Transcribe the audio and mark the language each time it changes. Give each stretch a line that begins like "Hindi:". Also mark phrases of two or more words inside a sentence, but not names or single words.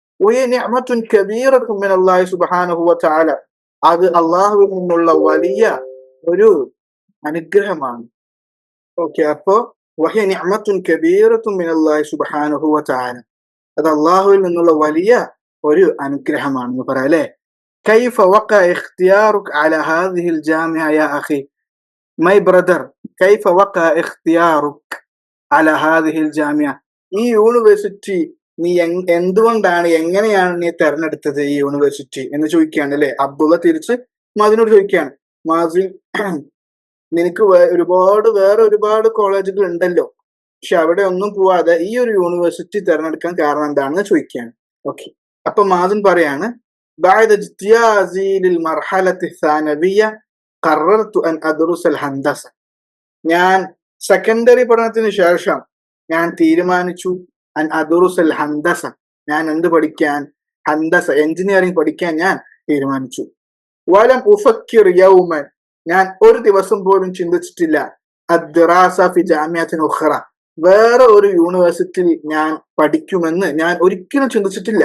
Malayalam: അത് അള്ളാഹുവിൽ നിന്നുള്ള വലിയ ഒരു അനുഗ്രഹമാണ്. ഓക്കെ. അപ്പോ അത് അള്ളാഹുവിൽ നിന്നുള്ള വലിയ ഒരു അനുഗ്രഹമാണെന്ന് പറയാം അല്ലെ.
Arabic: كيف وقع اختيارك على هذه الجامعة يا أخي
English: my brother
Arabic: كيف وقع اختيارك على هذه الجامعة,
Malayalam: ഈ യൂണിവേഴ്സിറ്റി നീ എന്തുകൊണ്ടാണ്, എങ്ങനെയാണ് നീ തെരഞ്ഞെടുത്തത് ഈ യൂണിവേഴ്സിറ്റി എന്ന് ചോദിക്കുകയാണ് അല്ലെ. അബ്ദുള്ള തിരിച്ച് മാസിനോട് ചോദിക്കുകയാണ്, മാസിൻ നിനക്ക് വേറെ ഒരുപാട് കോളേജുകൾ ഉണ്ടല്ലോ, പക്ഷെ അവിടെ ഒന്നും പോവാതെ ഈ ഒരു യൂണിവേഴ്സിറ്റി തെരഞ്ഞെടുക്കാൻ കാരണം എന്താണെന്ന് ചോദിക്കുകയാണ്. ഓക്കെ. അപ്പൊ മാസിൻ പറയാണ്,
Arabic: بعد اجتيازي للمرحلة الثانوية قررت أن أدرس الهندسة.
Malayalam: ഞാൻ സെക്കൻഡറി പഠനത്തിന് ശേഷം ഞാൻ തീരുമാനിച്ചു
Arabic: أن أدرس الهندسة,
Malayalam: ഞാൻ എന്ത് പഠിക്കാൻ? ഹന്ദസ, എഞ്ചിനീയറിംഗ് പഠിക്കാൻ ഞാൻ തീരുമാനിച്ചു.
Arabic: ولم أفكر يوما,
Malayalam: ഞാൻ ഒരു ദിവസം പോലും ചിന്തിച്ചിട്ടില്ല
Arabic: الدراسة في جامعة أخرى,
Malayalam: വേറെ ഒരു യൂണിവേഴ്സിറ്റിയിൽ ഞാൻ പഠിക്കുമെന്ന് ഞാൻ ഒരിക്കലും ചിന്തിച്ചിട്ടില്ല.